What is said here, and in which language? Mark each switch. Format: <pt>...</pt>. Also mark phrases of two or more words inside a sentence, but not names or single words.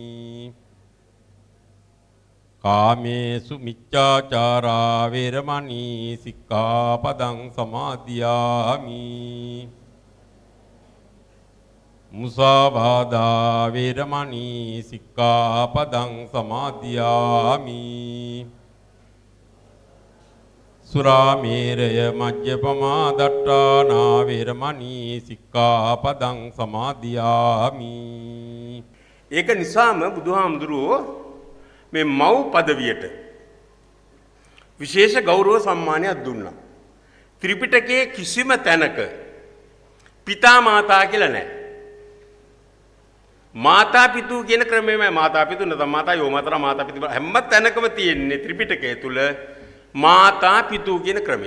<pi>කාමේසු මිච්ඡාචාරා වේරමණී සික්ඛාපදං සමාදියාමි මුසාවාදා වේරමණී සික්ඛාපදං සමාදියාමි සුරාමේරය මජ්ජපමා දට්ඨානා වේරමණී සික්ඛාපදං සමාදියාමි.</pi> <si>ඒක නිසාම බුදුහාමුදුරුවෝ මේ මව් පදවියට විශේෂ ගෞරව සම්මානයක් දුන්නා. ත්‍රිපිටකයේ කිසිම තැනක</si> <pi>පිතා මාතා</pi> <si>කියලා නැහැ.</si> <pi>මාතා පිතු</pi> <si>කියන ක්‍රමයමයි</si> <pi>මාතා පිතු</pi> <si>නැත්නම්</si> <pi>මාතා යෝ මාතා පිතු</pi> <si>හැම තැනකම තියෙන්නේ ත්‍රිපිටකය තුල</si> <pi>මාතා පිතු</pi> <si>කියන ක්‍රමය.</si>